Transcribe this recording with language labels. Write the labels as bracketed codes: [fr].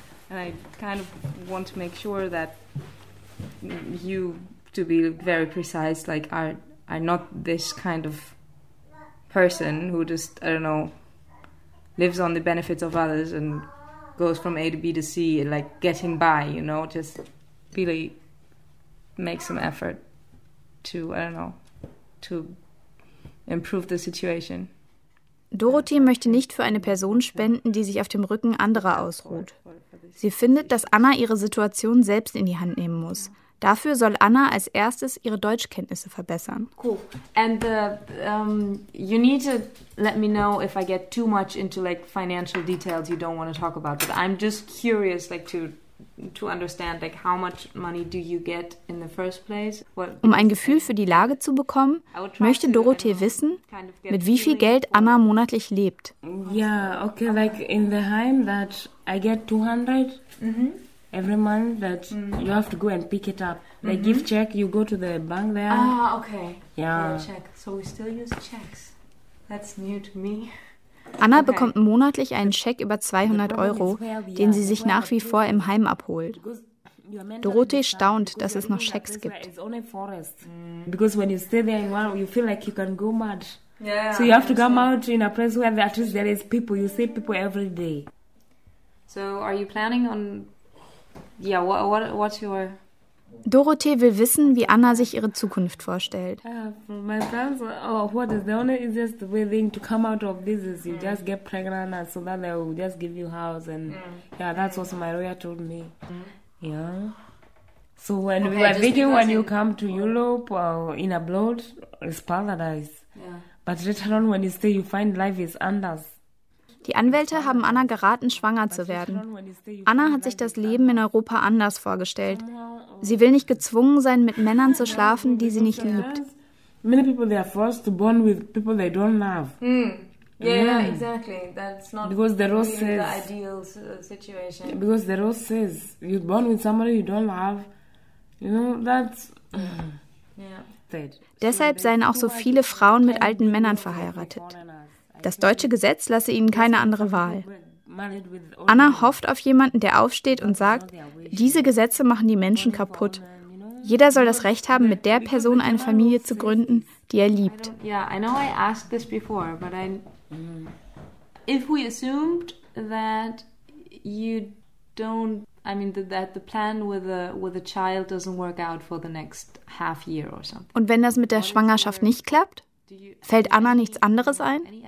[en] And I kind of want to make sure that you, to be very precise, like are not this kind of person who just, I don't know, lives on the benefits of others and goes from A to B to C and like getting by, you know, just really make some effort to, I don't know, to improve the situation. [de] Dorothee möchte nicht für eine Person spenden, die sich auf dem Rücken anderer ausruht. Sie findet, dass Anna ihre Situation selbst in die Hand nehmen muss. Dafür soll Anna als erstes ihre Deutschkenntnisse verbessern. [en] Cool. And you need to let me know if I get too much into like financial details you don't want to talk about. But I'm just curious like to understand like how much money do you get in the first place. [de] Um ein Gefühl für die Lage zu bekommen, möchte Dorothee wissen, mit wie viel Geld Anna monatlich lebt. [en] Yeah, okay, like in the home that I get 200 every month that you have to go and pick it up. Like give check, you go to the bank there. Ah, okay. Yeah. Check. So we still use checks. That's new to me. [de] Anna bekommt monatlich einen Scheck über 200 Euro, den sie sich nach wie vor im Heim abholt. Dorothee staunt, dass es noch Schecks gibt. [en] Because when you stay there in one, you feel like you can go mad. So you have to come out in a place where at least there is people. You see people every day. So are you planning on? Yeah. What's your? [de] Dorothee will wissen, wie Anna sich ihre Zukunft vorstellt. [en] My plans, what is the only easiest way thing to come out of this is you just get pregnant and so that they will just give you house and yeah, that's what my lawyer told me. Yeah. So when we were thinking when you come to Europe in abroad, it's paradise. Yeah. But later on when you stay, you find life is [de] anders. Die Anwälte haben Anna geraten, schwanger zu werden. Anna hat sich das Leben in Europa anders vorgestellt. Sie will nicht gezwungen sein, mit Männern zu schlafen, die sie nicht liebt. [en] Many people they are forced to bond with people they don't love. Yeah, exactly. That's not because the rose really says, the ideal situation. Because the rose says, you're born with somebody you don't love. You know, that's... Yeah. [de] Deshalb seien auch so viele Frauen mit alten Männern verheiratet. Das deutsche Gesetz lasse ihnen keine andere Wahl. Anna hofft auf jemanden, der aufsteht und sagt, diese Gesetze machen die Menschen kaputt. Jeder soll das Recht haben, mit der Person eine Familie zu gründen, die er liebt. [en] Yeah, I know I asked this before, but I... If we assumed that you don't, I mean that the plan with a child doesn't work out for the next half year or something. [de] Und wenn das mit der Schwangerschaft nicht klappt, fällt Anna nichts anderes ein?